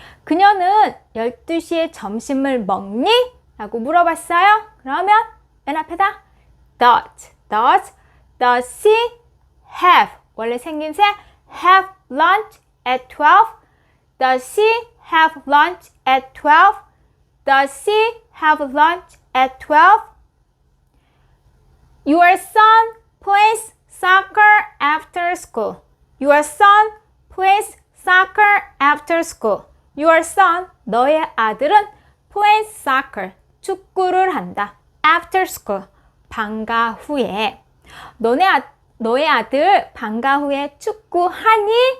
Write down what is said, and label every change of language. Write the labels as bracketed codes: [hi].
[ko] 그녀는 12시에 점심을 먹니? 라고 물어봤어요. 그러면 맨 앞에다 [en] does she have [ko] 원래 생김새 [en] have lunch at 12? Does she have lunch at 12? Does she have lunch at 12? Your son plays soccer after school. Your son plays soccer after school. Your son, [ko] 너의 아들은 [en] plays soccer, [ko] 축구를 한다. [en] After school, [ko] 방과 후에. 너의 아들 방과 후에 축구하니?